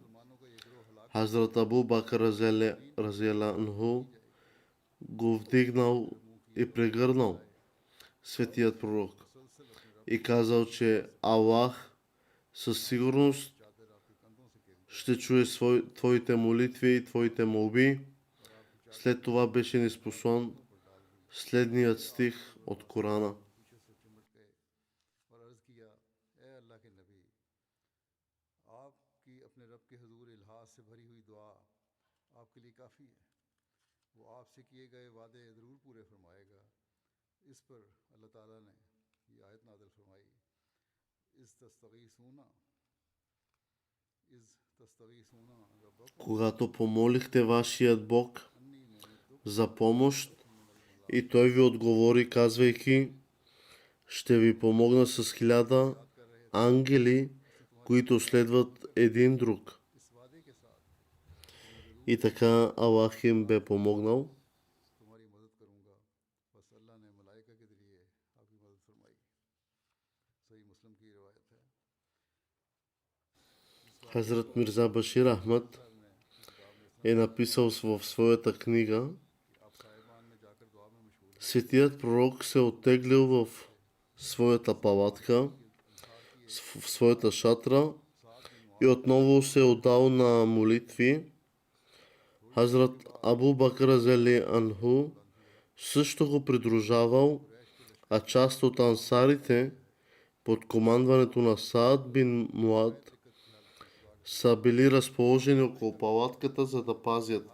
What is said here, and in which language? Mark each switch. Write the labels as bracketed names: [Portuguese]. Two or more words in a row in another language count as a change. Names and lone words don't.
[Bulgarian] Хазрат Абу Бакър [Arabic] رضي الله عنه [Bulgarian] го вдигнал и прегърнал светият пророк и казал, че Аллах със сигурност ще чуе твоите молитви и твоите молби. След това беше ниспослан следният стих от Корана. [Urdu] پیچھے سے چمٹ گئے اور عرض کیا اے اللہ کے نبی آپ کی اپنے رب کے حضور الحاظ سے بھری ہوئی دعا آپ کے لیے کافی ہے. وہ آپ سے کیے گئے وعدے ضرور پورے فرمائے گا. اس پر اللہ تعالیٰ نے یہ آیت نازل فرمائی [Arabic] اذ تستغیثون ربکم [Bulgarian] Когато помолихте вашият Бог [Arabic] انی ممدکم [Bulgarian] за помощ и той ви отговори, казвайки: ще ви помогна с 1000 ангели, които следват един друг. [Urdu] اس وعدے کے ساتھ [Bulgarian] И така Аллах им бе помогнал. [Urdu] تمہاری مدد کروں گا. بس اللہ نے ملائکہ کے ذریعے آپ کی مدد فرمائی. صحیح مسلم کی روایت ہے. [Bulgarian] Хазрат Мирза Башир Ахмад е написал в своята книга: [Urdu] آپ صاحبان میں جا کر دعا میں مشغول ہیں. [Bulgarian] светият пророк се оттеглил в своята палатка, в своята шатра и отново се отдал на молитви. Хазрат Абу Бакър [Arabic] رضي الله عنه [Bulgarian] също го придружавал, а част от ансарите под командването на Саад бин Муад са били разположени около палатката, за да пазят.